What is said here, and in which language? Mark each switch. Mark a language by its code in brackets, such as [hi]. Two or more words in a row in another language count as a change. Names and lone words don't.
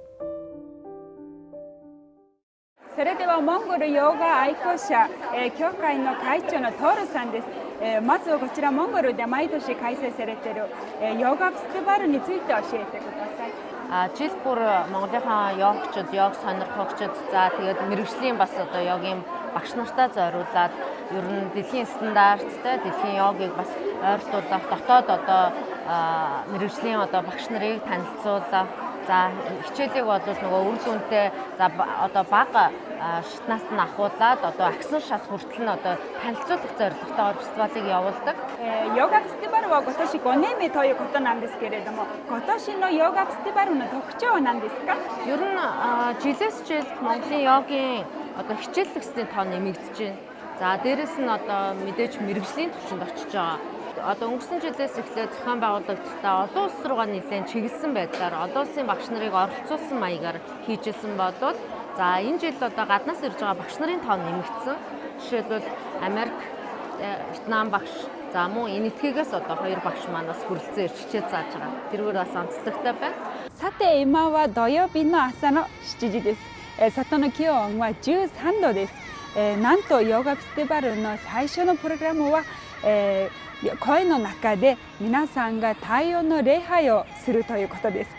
[ja] それではモンゴルヨガ愛好者協会の会長のトールさんです。まずはこちらモンゴルで毎年開催されているヨガフェスティバルについて教えてください。 [mn] Жил бүр Монголынхаа йогчид, йог сонирхогчид, за тэгээд мэргэжлийн бас одоо йогийн багш нартай зориулаад ер нь дэлхийн стандарттай дэлхийн йогыг бас ойртуулах, дотоод одоо мэргэжлийн одоо багш нарыг танилцуулах, За хичээлийг бол нөгөө үр дүнтэй за одоо бага шатнаас нь ахуулаад одоо агсан шат хүртэл нь одоо танилцуулах зорилготойгоор фестивалыг явуулдаг. [ja] ヨガフェスティバルは今年5年目ということなんですけれども、今年のヨガフェスティバルの特徴は何ですか？ [mn] Ер нь жилээс жилд Монголын йогийн одоо хичээллэгчдийн тоо нэмэгдэж байна. За дээрэс нь одоо мэдээж мэрэгжлийн түвшинд очиж байгаа. Одоо өнгөрсөн жилээс эхлээд зохион байгуулагчдаа олон улс руугаа нэлээд чиглэсэн байдлаар олон улсын багш нарыг оролцуулсан маягаар хийжсэн болвол за энэ жил одоо гаднаас ирж байгаа багш нарын тоо нэмэгдсэн. Жишээлбэл Америк, Вьетнам багш, за мөн энэтхэгээс одоо 2 багш манаас хүрэлцэн ирж хичээл зааж байгаа. Тэргээр бас онцлогтой байна. [ja] さて今は土曜日の朝の7時です。外の気温は13度です。なんとヨガフェスティバルの最初のプログラムは、声の中で皆さんが太陽の礼拝をするということです。